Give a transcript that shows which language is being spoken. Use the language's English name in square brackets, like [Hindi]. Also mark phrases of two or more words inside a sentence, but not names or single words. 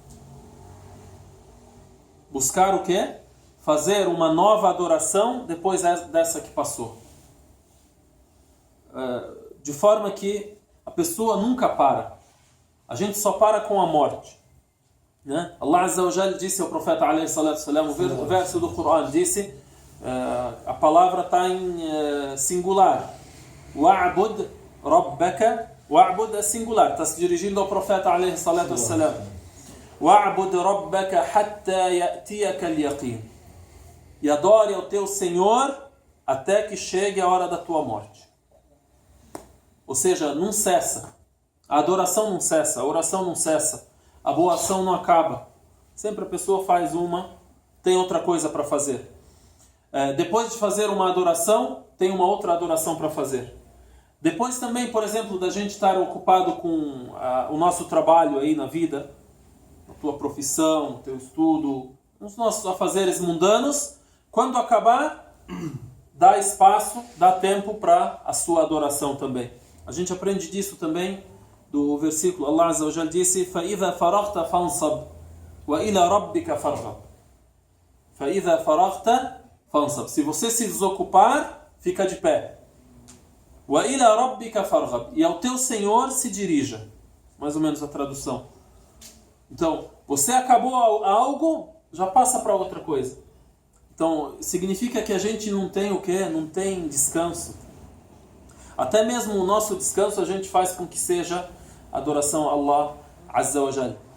[Portuguese] Buscar o quê? Fazer uma nova adoração depois dessa que passou. De forma que a pessoa nunca para. A gente só para com a morte. Né? [Arabic] الله عز وجل [Portuguese] disse ao profeta [Arabic] عليه الصلاة والسلام, [Portuguese] o verso do Coran disse, a palavra está em singular. [Arabic] واعبد ربك. [Portuguese] Wa'bud é singular, está se dirigindo ao profeta [Arabic] عليه الصلاة والسلام. واعبد ربك حتى يأتيك اليقين. [Portuguese] E adore ao teu Senhor até que chegue a hora da tua morte. Ou seja, não cessa. A adoração não cessa, a oração não cessa, a boa ação não acaba. Sempre a pessoa faz tem outra coisa para fazer. Depois de fazer uma adoração, tem uma outra adoração para fazer. Depois também, por exemplo, da gente estar ocupado com o nosso trabalho aí na vida, a tua profissão, o teu estudo, os nossos afazeres mundanos, quando acabar, dá espaço, dá tempo para a sua adoração também. A gente aprende disso também do versículo. [Arabic] الله عز وجل disse: فَإِذَا فَرَغْتَ فَانْصَبْ وَإِلَى رَبِّكَ فَارْغَبْ. فَإِذَا فَرَغْتَ فَانْصَبْ. [Portuguese] Se você se desocupar, fica de pé. [Arabic] وَإِلَى رَبِّكَ فَارْغَبْ. [Portuguese] E ao teu Senhor se dirija. Mais ou menos a tradução. Então, você acabou algo, já passa para outra coisa. Então, significa que a gente não tem o quê? Não tem descanso. Até mesmo o nosso descanso a gente faz com que seja adoração a [Arabic] الله عز وجل.